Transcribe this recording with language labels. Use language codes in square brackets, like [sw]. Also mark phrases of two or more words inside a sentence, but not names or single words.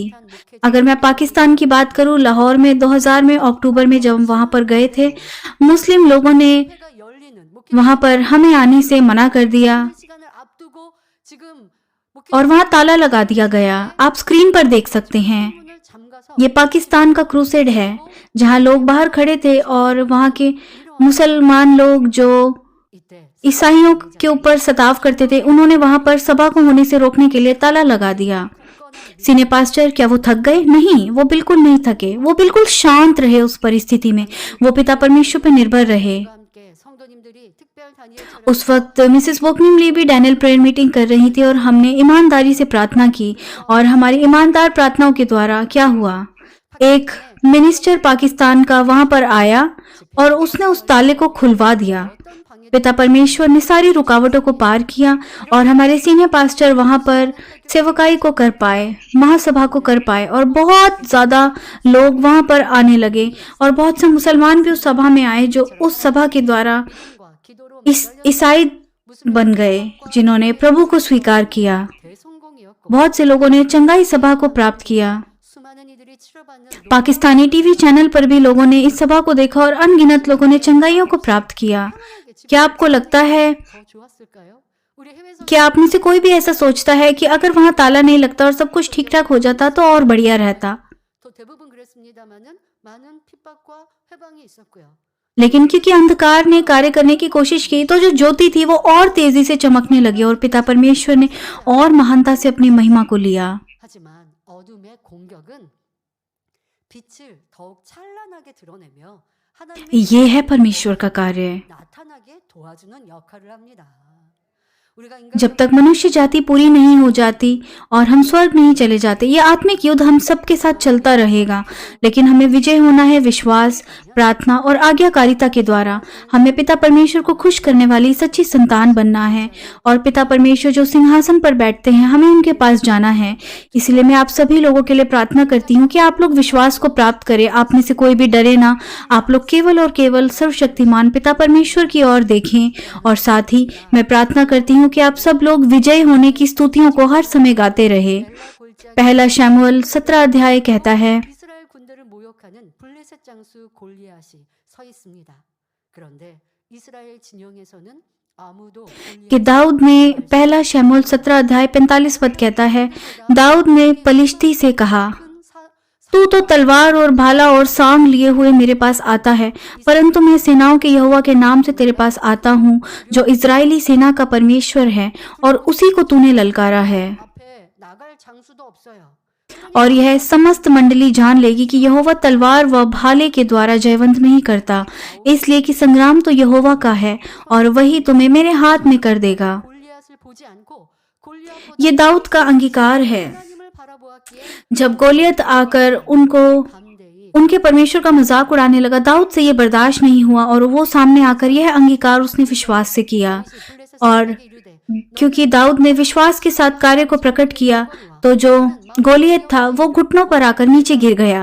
[hi] अगर मैं पाकिस्तान की बात करूं, लाहौर में 2000 में अक्टूबर में जब हम वहां पर गए थे, मुस्लिम लोगों ने [ko] 회가 열리는 [hi] वहां पर हमें आने से मना कर दिया [ko] 시간을 앞두고 지금 [hi] और वहां ताला लगा दिया गया। आप स्क्रीन पर देख सकते हैं, [ko] 문을 잠가서 [hi] ये पाकिस्तान का क्रूसेड है जहां लोग बाहर खड़े थे और वहां के मुसलमान लोग जो [ko] 이때 [hi] ईसाइयों के ऊपर सताव करते थे, उन्होंने वहां पर सभा को होने से रोकने के लिए ताला लगा दिया। [en] senior pastor [hi] क्या वो थक गए? नहीं, वो बिल्कुल नहीं थके। वो बिल्कुल शांत रहे उस परिस्थिति में। वो पिता परमेश्वर पर निर्भर रहे। [ko] 함께 성도님들이 특별 다니엘처럼 [hi] उस वक्त मिसेस बोकनिमली भी डैनियल [en] prayer meeting [hi] कर रही थी और हमने ईमानदारी से प्रार्थना की और हमारी ईमानदार प्रार्थनाओं के द्वारा क्या हुआ, एक मिनिस्टर पाकिस्तान का वहां पर आया और उसने उस ताले को खुलवा दिया। [ko] 어떤 방해 [hi] पिता परमेश्वर ने सारी रुकावटों को पार किया और हमारे [en] senior pastor [hi] वहां पर सेवकाई को कर पाए, महासभा को कर पाए और बहुत ज्यादा लोग वहां पर आने लगे और बहुत से मुसलमान भी उस सभा में आए जो उस सभा के द्वारा [ko] 과 기도로 [hi] ईसाई बन गए, जिन्होंने प्रभु को स्वीकार किया। [ko] 대성공이었고 [hi] बहुत से लोगों ने चंगाई सभा को प्राप्त किया। [ko] 수많은 이들이 치료받는 [hi] पाकिस्तानी [en] TV channel [hi] पर भी लोगों ने इस सभा को देखा और अनगिनत लोगों ने चंगाइयों को प्राप्त किया। क्या आपको लगता है, [ko] 더 좋았을까요? 우리 해외 [hi] क्या आप में से कोई भी ऐसा सोचता है कि अगर वहां ताला नहीं लगता और सब कुछ ठीक ठाक हो जाता तो और बढ़िया रहता? [ko] 또 대부분 그랬습니다마는 많은 핍박과 회방이 있었고요. [hi] लेकिन क्योंकि अंधकार ने कार्य करने की कोशिश की तो जो ज्योति थी वो और तेजी से चमकने लगी और पिता परमेश्वर ने और महानता से अपनी महिमा को लिया। [ko] 하지만 어둠의 공격은 빛을 더욱 찬란하게 드러내며 하나님의 [hi] ये है परमेश्वर का कार्य। [ko] 나타나게 도와주는 역할을 합니다. 우리가 [hi] जब तक मनुष्य जाति पूरी नहीं हो जाती और हम स्वर्ग नहीं चले जाते, ये आत्मिक युद्ध हम सबके साथ चलता रहेगा, लेकिन हमें विजय होना है विश्वास, प्रार्थना और आज्ञाकारिता के द्वारा। हमें पिता परमेश्वर को खुश करने वाली सच्ची संतान बनना है और पिता परमेश्वर जो सिंहासन पर बैठते हैं, हमें उनके पास जाना है। इसलिए मैं आप सभी लोगों के लिए प्रार्थना करती हूँ कि आप लोग विश्वास को प्राप्त करें। आप में से कोई भी डरे ना। आप लोग केवल और केवल सर्वशक्तिमान पिता परमेश्वर की ओर देखें और साथ ही मैं प्रार्थना करती हूँ कि आप सब लोग विजयी होने की स्तुतियों को हर समय गाते रहे। पहला शमूएल 17 अध्याय कहता है, [ko] 이스라엘 군대를 모욕하는 블레셋 장수 골리앗이 서 있습니다. 그런데 이스라엘 진영에서는 아무도 [hi] कि दाऊद ने, पहला शमूएल 17 अध्याय 45 पद कहता है, दाऊद ने पलिश्ती से कहा, तू तो तलवार और भाला और सांग लिए हुए मेरे पास आता है, परंतु मैं सेनाओं के यहोवा के नाम से तेरे पास आता हूँ, जो इजरायली सेना का परमेश्वर है, और उसी को तूने ललकारा है। [ko] 앞에 나갈 장수도 없어요. [hi] और यह समस्त मंडली जान लेगी कि यहोवा तलवार व भाले के द्वारा जयवंत नहीं करता, इसलिए कि संग्राम तो यहोवा का है और वही तुम्हें मेरे हाथ में कर देगा। [ko] 골리앗을 보지 않고 골리앗보다 [hi] ये दाऊद का अंगीकार है। [ko] 하나님을 바라보았기에 [hi] जब गोलियत आकर [ko] 담대히 [hi] उनके परमेश्वर का मजाक उड़ाने लगा, दाऊद से ये बर्दाश्त नहीं हुआ और वो सामने आकर यह अंगीकार उसने विश्वास से किया। [ko] 블레셋 [hi] और [ko] 사람에게 이르되 [hi] क्योंकि दाऊद ने विश्वास के साथ कार्य को प्रकट किया, तो जो गोलियत था वो घुटनों पर आकर नीचे गिर गया।